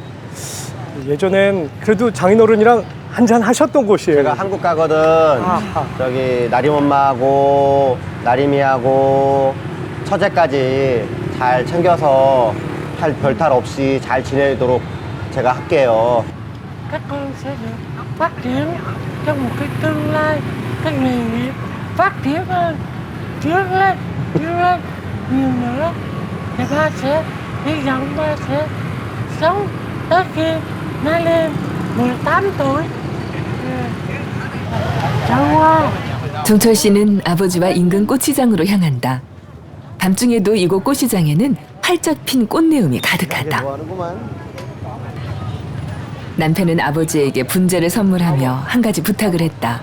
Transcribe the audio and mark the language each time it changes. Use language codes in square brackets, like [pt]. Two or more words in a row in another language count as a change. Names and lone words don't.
[ko] 예전엔 그래도 장인어른이랑 한잔 하셨던 곳이에요. 제가 한국 가거든. 아하. 저기 나림 엄마하고 나림이하고 처제까지 잘 챙겨서 별탈 없이 잘 지내도록 제가 할게요. [vi] Các con sẽ được phát triển trong một cái tương lai, cái nghề nghiệp phát triển hơn, vươn lên nhiều nữa. Thì ba sẽ hy vọng ba sẽ sống tới khi nó lên 18 tuổi. [ko] 좋아. 종철 씨는 아버지와 인근 꽃시장으로 향한다. 밤중에도 이곳 꽃시장에는 활짝 핀 꽃내음이 가득하다. 남편은 아버지에게 분재를 선물하며 한 가지 부탁을 했다.